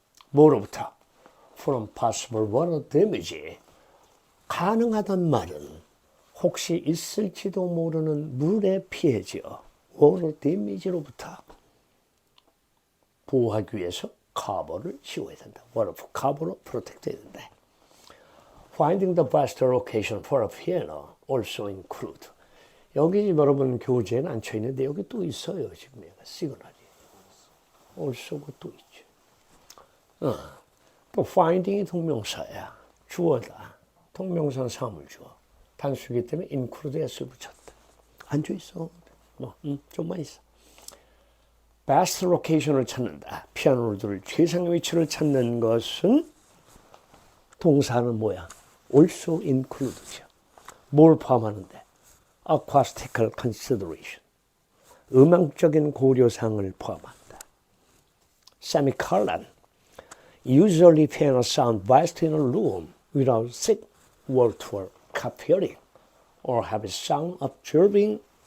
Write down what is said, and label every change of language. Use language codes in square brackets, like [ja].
[ko] 뭐로부터? [en] From possible water damage. [ko] 가능하단 말은 혹시 있을지도 모르는 물의 피해지요. [en] water damage [ko] 로부터 보호하기 위해서 커버를 씌워야 된다. waterproof 커버로 프로텍트 해야 된다. [en] Finding the best location for a piano also include. [ko] 여기 여러분 교재에는 안 쳐 있는데 여기 또 있어요. 지금 얘가 시그널이. also가 또 있죠. 또 finding이 동명사야. 주어다. 동명사는 사물주어. 단수이기 때문에 include s를 붙였다. 앉아 있어. 좀만 있어. [en] best location [ko] 을 찾는다. 피아노를 둘 최상의 위치를 찾는 것은 동사는 뭐야? [en] also include [ko] 죠. 뭘 포함하는데? [en] acoustical consideration. [ko] 음악적인 고려사항을 포함한다. [en] semicolon. Usually piano sound best in a room without thick wall-to-wall carpeting or have sound absorbing.